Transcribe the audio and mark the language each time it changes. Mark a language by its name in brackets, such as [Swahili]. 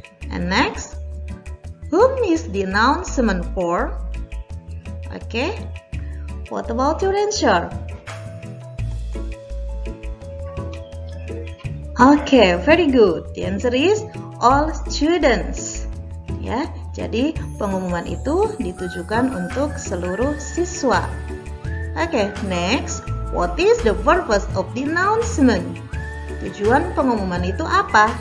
[English] And next, whom is the announcement for? Okay, what about your answer? Okay, very good. The answer is all students. [Indonesian] Ya, jadi pengumuman itu ditujukan untuk seluruh siswa. [English] Okay, next, what is the purpose of the announcement? [Indonesian] Tujuan pengumuman itu apa?